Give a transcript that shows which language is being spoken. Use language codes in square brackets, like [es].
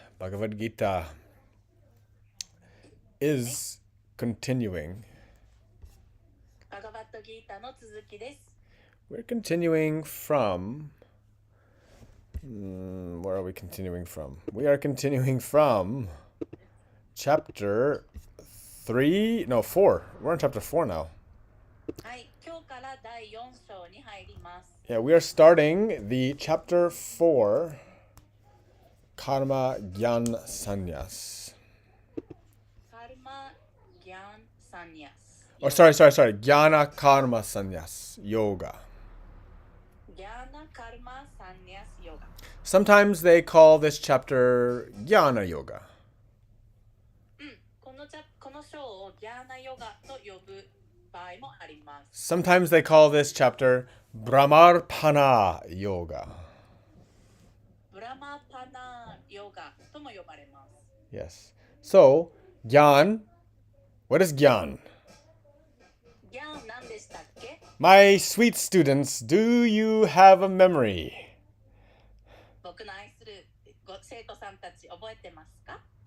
[en] Bhagavad Gita is continuing. [ja] Bhagavad Gita の続きです。 [en] We're continuing from where are we continuing from? We are continuing from chapter 4. We're on chapter 4 now. [ja] はい、今日から第4章に入ります。 [en] Yeah, we are starting the chapter 4, Karma Gyan Sannyas. Karma Gyan Sannyas. Oh, sorry. Jnana Karma Sannyas Yoga. Jnana Karma Sannyas Yoga. Sometimes they call this chapter Jnana Yoga. [ja] この章を Jnana Yoga と呼ぶ場合もあります。 [en] Sometimes they call this chapter Brahmarpana Yoga. [ja] Brahmarpana Yoga とも呼ばれます。 [en] Yes. So, Gyan, what is Gyan? [ja] Gyan 何でしたっけ? [en] My sweet students, do you have a memory? [ja] 僕の愛する生徒さんたち覚えてますか?